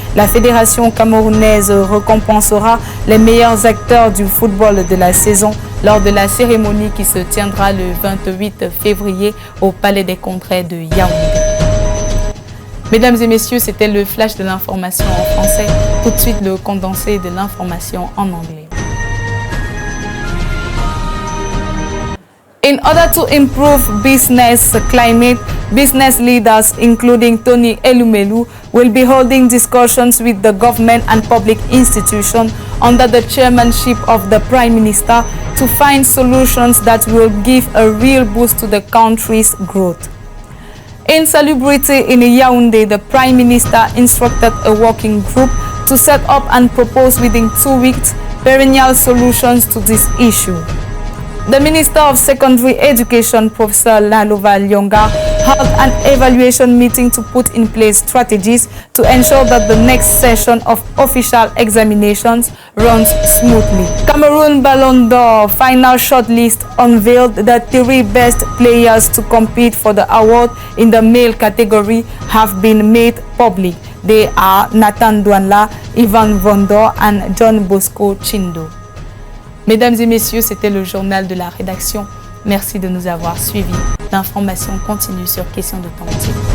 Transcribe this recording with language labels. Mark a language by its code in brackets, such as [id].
[fr] La fédération camerounaise récompensera les meilleurs acteurs du football de la saison lors de la cérémonie qui se tiendra le 28 février au Palais des Congrès de Yaoundé. Mesdames et messieurs, c'était le flash de l'information en français. Tout de suite, le condensé de l'information en anglais. [en] In order to improve business climate, business leaders, including Tony Elumelu, will be holding discussions with the government and public institutions under the chairmanship of the Prime Minister to find solutions that will give a real boost to the country's growth. Insalubrity in Yaoundé, the Prime Minister instructed a working group to set up and propose within 2 weeks perennial solutions to this issue. The Minister of Secondary Education, Professor Nalova Lyonga, held an evaluation meeting to put in place strategies to ensure that the next session of official examinations runs smoothly. Cameroon Ballon d'Or final shortlist unveiled the 3 best players to compete for the award in the male category have been made public. They are Nathan Douala, Yvan Vondo and John Bosco Chindo. [fr] Mesdames et messieurs, c'était le journal de la rédaction. Merci de nous avoir suivis. L'information continue sur Question de Temps TV.